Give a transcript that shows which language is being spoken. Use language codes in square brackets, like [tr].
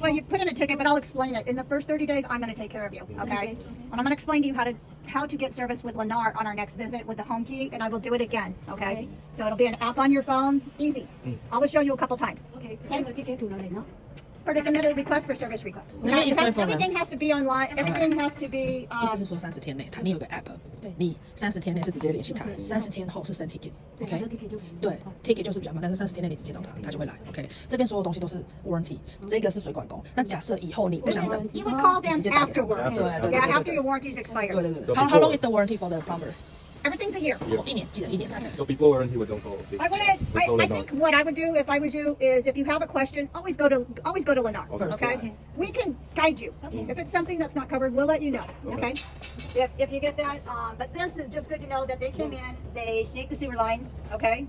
[en] Well, you put in a ticket, but I'll explain it. In the first 30 days, I'm going to take care of you. Okay. And I'm going to explain to you how to get service with Lennar on our next visit with the home key, and I will do it again. Okay. So it'll be an app on your phone, easy. I will show you a couple times. OK，send the ticket to [zh] 哪里呢？ [en] For to submit a request for service request. Let me explain for them. Everything has to be online. Everything has to be. [zh] 意思是说30天内，你有个 app，你30天内是直接联系他，30天后是 send ticket。对， OK。这 ticket 就对，ticket 就是比较慢，但是30天内你直接找他，他就会来。OK，这边所有东西都是 warranty，这个是水管工。那假设以后你不想等， [en] You would call them [zh] 直接打给他 [en] afterwards. [zh] 对对 [en] Yeah, [zh] 对 [en] after your warranty's expired. [zh] 对对对。 [en] How long is the warranty for the plumber? Everything's a year. [zh] 1年，记得1年。 [en] So before warranty we don't go. I think what I would do if I was you is if you have a question, always go to Lennar. First, Okay. yeah. We can guide you. If it's something that's not covered, we'll let you know. Okay. If you get that, but this is just good to know that they came in, they snaked the sewer lines. Okay.